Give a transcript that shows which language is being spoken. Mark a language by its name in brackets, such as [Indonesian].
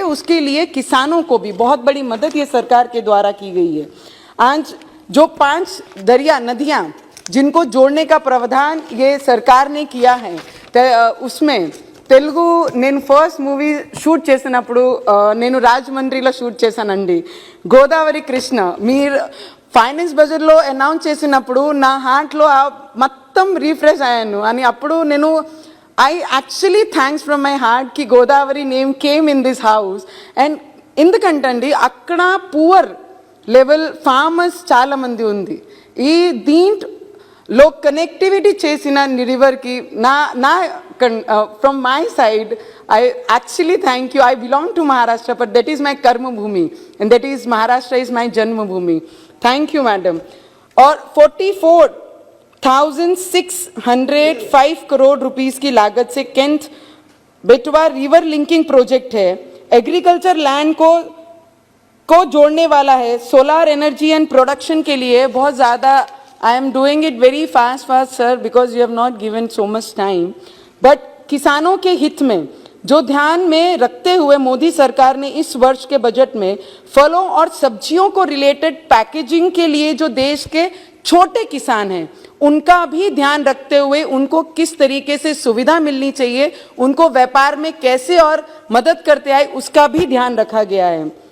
[Hindi] उसके लिए किसानों को भी बहुत बड़ी मदद ये सरकार के द्वारा की गई है। आज जो 5 दरिया नदियां जिनको जोड़ने का प्रावधान ये सरकार ने किया है, उसमें [Telugu] తెలుగు నేను ఫస్ట్ మూవీ షూట్ చేసినప్పుడు నేను రాజమండ్రిలో షూట్ చేశానండి. గోదావరి కృష్ణ మీరు ఫైనాన్స్ బడ్జెట్లో అనౌన్స్ చేసినప్పుడు నా హార్ట్లో మొత్తం రీఫ్రెష్ అయ్యాను అని. అప్పుడు నేను [English] I actually thanks from my heart కి Godavari name came in this house. [Telugu] And ఎందుకంటండి అక్కడ పువర్ లెవెల్ ఫార్మర్స్ చాలా మంది ఉంది. ఈ దీంట్లో కనెక్టివిటీ చేసిన రివర్ కి నా [English] from my side, I actually thank you. I belong to Maharashtra, but that is my karma bhumi, and that is Maharashtra is my janma bhumi. Thank you, madam. [Hindi] और 44,605 crore rupees की लागत से Kent बेटवा river linking project है, agriculture land को जोड़ने वाला है। सोलर एनर्जी एंड प्रोडक्शन के लिए बहुत ज़्यादा [English] I am doing it very fast sir, because you have not given so much time. [Hindi] But किसानों के हित में जो ध्यान में रखते हुए मोदी सरकार ने इस वर्ष के बजट में फलों और सब्जियों को रिलेटेड पैकेजिंग के लिए जो देश के छोटे किसान हैं उनका भी ध्यान रखते हुए उनको किस तरीके से सुविधा मिलनी चाहिए, उनको व्यापार में कैसे और मदद करते आए, उसका भी ध्यान रखा गया है।